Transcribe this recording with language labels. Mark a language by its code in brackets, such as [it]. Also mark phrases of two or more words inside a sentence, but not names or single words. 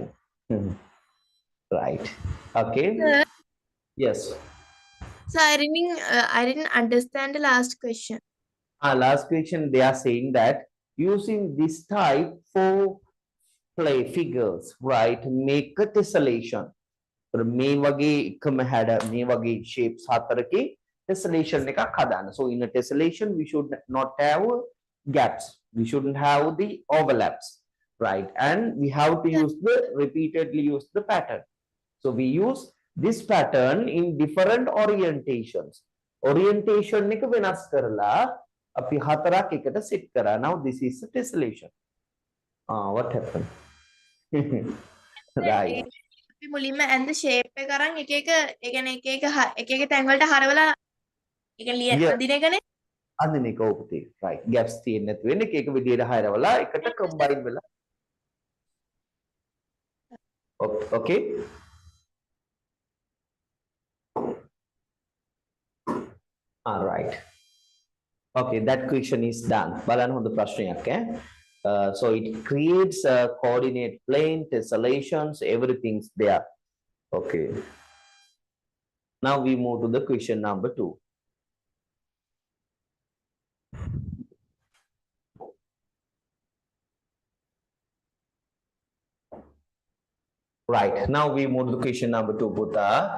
[en] Right. Okay. Yes. So I didn't understand the last question. Last question, they are saying that using this type 4 play figures, right, make a tessellation. [si] මේ වගේ එකම හැඩ මේ වගේ shapes 4කේ tessellation එකක් හදාන්න. [en] So in a tessellation we should not have gaps. We shouldn't have the overlaps, right? And we have to repeatedly use the pattern. So we use this pattern in different orientations. [si] Orientation එක වෙනස් කරලා අපි 4ක් එකට set කරා. [en] Now this is a tessellation. What happened? Right. [si] අපි මුලින්ම [en] and the shape [si] එක අරන් එක එක ඒ කියන්නේ එක එක තැන් වලට හරවලා ඒ කියන්නේ [en] Yeah. [si] අඳින එකනේ. අඳින එක ඔප්ටි. right. gaps තියෙන්නේ නැති වෙන්නේ එක එක විදියට හරවලා එකට combine වෙලා. [en] Okay. All right. Okay, that question is done. [si] බලන්න හොඳ ප්‍රශ්නයක් ඈ. [en] So it creates a coordinate plane, tessellations, everything's there. Okay. Now we move to the question number 2. Right, now we move to question number 2, Buddha.